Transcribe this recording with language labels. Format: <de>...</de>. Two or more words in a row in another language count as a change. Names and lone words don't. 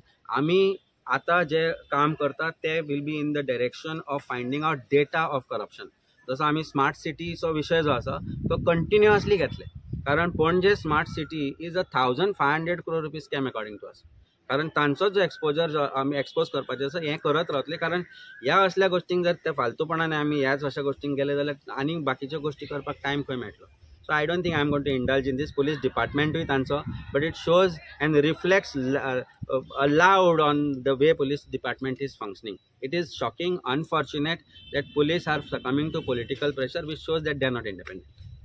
<kok>आमी आता जे काम करतात ते</kok> <en>will be in the direction of finding out data of corruption.</en> <kok>जसो आमी स्मार्ट सिटीचो विशय जो आसा तो कंटिन्युअसली घेतले.</kok> <en>कारण पणजे स्मार्ट सिटी is a 1500 crore rupees scam according to us.</en> <kok>कारण तांचो जो एक्सपोजर जो आमी एक्सपोज करपाचें आसा हें करत रावतले. कारण ह्या असल्या गोष्टींक जर ते फालतूपणान आमी ह्याच अशा गोष्टींक गेले जाल्यार आनी बाकीच्यो गोष्टी करपाक टायम खंय मेळटलो.</kok> <en>So I don't think I'm going to indulge in this. Police department with answer, but it shows and reflects loud on the way police department is functioning. It is shocking, unfortunate that police are succumbing to political pressure, which shows that they are not independent.</en>